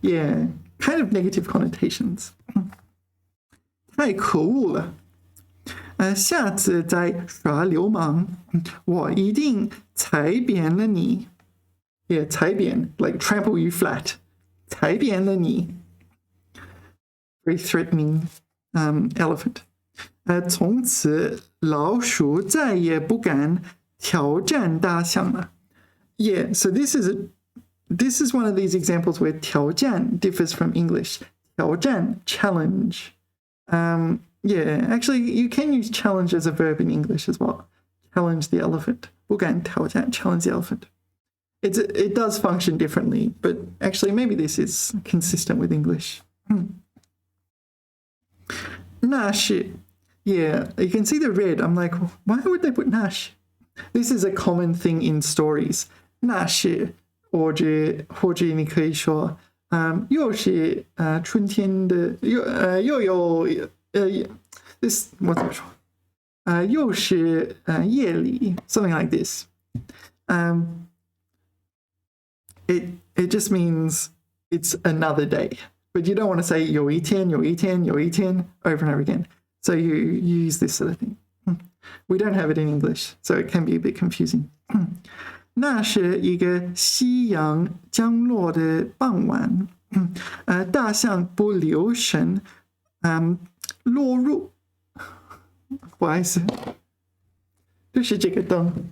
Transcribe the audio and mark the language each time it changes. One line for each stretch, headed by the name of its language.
English: Yeah, kind of negative connotations.
Chinese: 太可恶了。下次再耍流氓，我一定踩扁了你。
English: Yeah, 踩扁 like trample you flat. 踩扁了你。 Very threatening elephant.
Chinese: 从此老鼠再也不敢挑战大象了。
English: Yeah, so this is one of these examples where 挑战 differs from English. 挑战 challenge. Yeah, actually you can use challenge as a verb in English as well. Challenge the elephant. 不敢挑战 challenge the elephant. It does function differently, but actually maybe this is consistent with English. 那是 Yeah, you can see the red. I'm like, why would they put 那是? This is a common thing in stories.
Chinese: 那是或者你可以说又是春天的又有
English: this
Chinese: 我怎么说又是夜里
English: something like this. It just means it's another day, but you don't want to say 有一天 over and over again. So you use this sort of thing. We don't have it in English, so it can be a bit confusing.
Chinese: 那是一个夕阳降落的傍晚，大象不留神，落入，不好意思，就是这个灯。